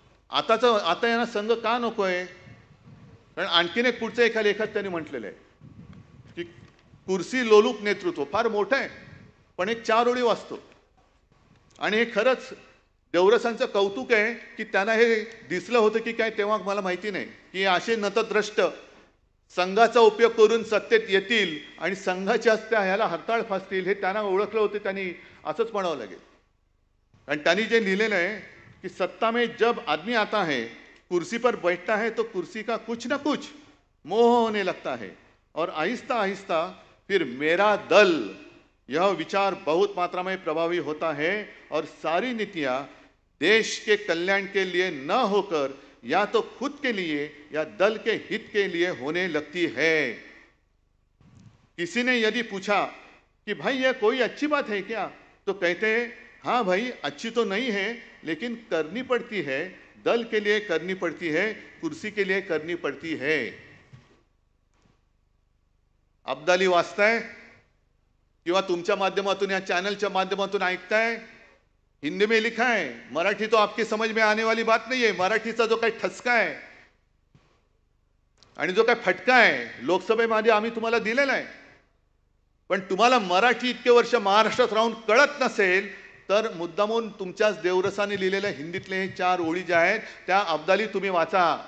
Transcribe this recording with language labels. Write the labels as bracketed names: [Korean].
[Marathi] आता यांना संघ का नकोय? कारण आणखीन एक पुढचं एका लेखात त्यांनी म्हटलेलं आहे की कुर्सी लोलूप नेतृत्व फार मोठं आहे, पण एक 4 ओळी वाचतो आणि हे खरंच देवरसांचं कौतुक आहे की त्यांना हे दिसलं होतं की काय तेव्हा मला माहिती नाही की असे नतद्रष्ट संघाचा उपयोग करून सत्तेत येतील आणि संघाच्या हस्ते ह्याला हरताळ फासतील, हे त्यांना ओळखलं होतं. त्यांनी असंच म्हणावं लागेल. आणि त्यांनी जे लिहिलेलं आहे कि [Hindi] सत्ता में जब आदमी आता है, कुर्सी पर बैठता है तो कुर्सी का कुछ न कुछ मोह होने लगता है और आहिस्ता आहिस्ता फिर मेरा दल यह विचार बहुत मात्रा में प्रभावी होता है और सारी नीतियां देश के कल्याण के लिए न होकर या तो खुद के लिए या दल के हित के लिए होने लगती है. किसी ने यदि पूछा कि भाई यह कोई अच्छी बात है क्या, तो कहते हैं हाँ भाई अच्छी तो नहीं है लेकिन करनी पड़ती है. दल के लिए करनी पड़ती है, कुर्सी के लिए करनी पड़ती है. [Marathi] अब्दाली वाचताय किंवा तुमच्या माध्यमातून या चॅनलच्या माध्यमातून ऐकताय, [Hindi] हिंदी में लिखा है. मराठी तो आपकी समझ में आने वाली बात नहीं है. [Marathi] मराठीचा जो काही ठसका आहे आणि जो काही फटका आहे लोकसभेमध्ये आम्ही तुम्हाला दिलेला आहे. पण तुम्हाला मराठी इतके वर्ष महाराष्ट्रात राहून कळत नसेल तर मुद्दामून तुमच्याच देवरसाने लिहिलेल्या हिंदीतले हे 4 ओळी ज्या आहेत त्या अब्दाली तुम्ही वाचा.